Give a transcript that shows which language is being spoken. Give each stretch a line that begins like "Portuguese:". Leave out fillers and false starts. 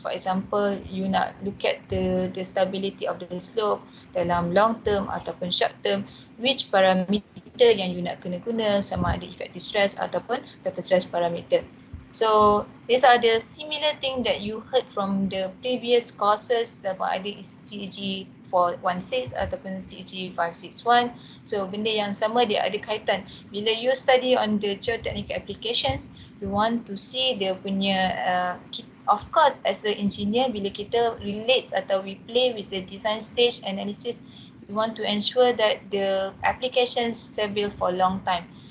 English: For example, you nak look at the stability of the slope dalam long term ataupun short term, which parameter yang you nak kena guna,
Malay: sama ada
English: effective stress ataupun total stress parameter. So these are the similar thing that you heard from the previous courses,
Malay: sama ada
English: is CEG 416 ataupun CEG 561.
Malay: So benda yang sama dia ada kaitan.
English: Bila you study on the geotechnical applications, you want to see
Malay: dia punya
English: of course as an engineer bila kita relates atau we play with the design stage analysis, we want to ensure that the applications stable for long time.